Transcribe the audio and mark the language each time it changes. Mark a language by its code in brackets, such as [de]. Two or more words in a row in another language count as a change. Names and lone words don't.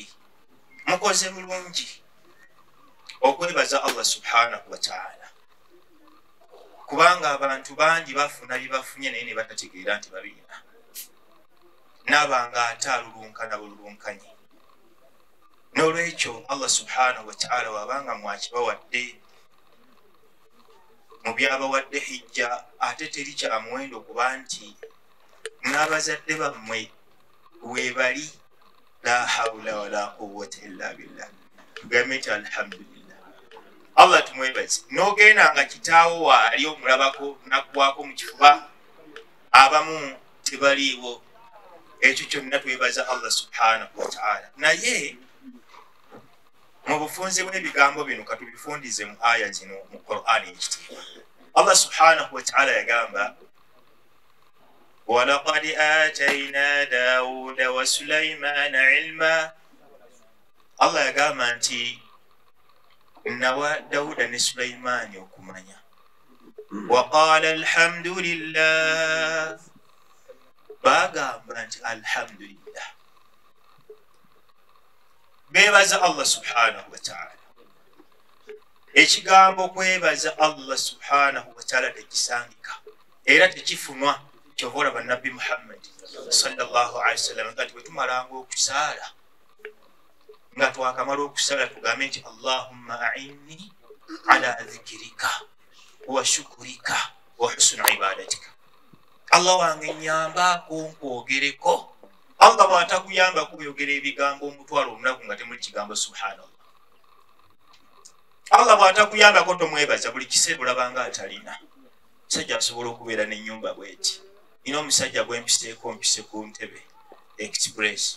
[lg] Mukoze bulungi okwebaza Allah [ar] سبحانه وتعالى, [lg] kubanga abantu bangi bafuna bye bafunye naye ne batategeera nti babiina, n'abanga ate alulunkana bululunkanye. N'olwekyo Allah [ar] سبحانه وتعالى [lg] wabanga mwakibawadde mu byabawadde hijja, ate teri kya muwendo kuba nti n'abazadde bammwe weebali. [ar] لا حول ولا قوة إلا بالله. [lg] Tugambe nti alhamdulillah. Allah tumwebaze. N'ogenda nga kitaawo waali omulabako naggwako mu kifuba, abamu tebaliiwo. Ekyo kyonna twebaza Allah [ar] سبحانه وتعالى. [lg] Naye mu bufunze bw'ebigambo bino katubifundize mu aya zino mu Qur'ani ekitiibwa. Allah [ar] سبحانه وتعالى [lg] yagamba [ar] وَلَقَدْ آتَيْنَا دَاوُودَ وَسُلَيْمَانَ عِلْمًا [lg] Allah yagamba nti nawa Dawuda ne Sulaimaani okumanya [ar] وقال الحمد لله [lg] bagamba nti alhamdulillah bebaza Allah [ar] سبحانه وتعالى [lg] ekigambo kwebaza Allah [ar] سبحانه وتعالى [lg] tekisangika era tekifunwa kyovola bannabbi Muhammad [ar] صلى الله عليه وسلم [lg] kati wetumalanga okusaala nga twakamala okusala tugambe nti [ar] اللهم أعني على ذكرك وشكرك وحسن عبادتك. [lg] Allah wange nyambako nkwogereko. Allah bw'atakuyamba kuyogera ebigambo omutwalo omunaku nga temuli kigambo subhanallah. Allah bw'atakuyambako tomwebaza buli kiseera olabanga atalina. Musajja asobola okubeera n'ennyumba bw'eti. Nina omusajja gw'empiseeko mpise ku ntebe express.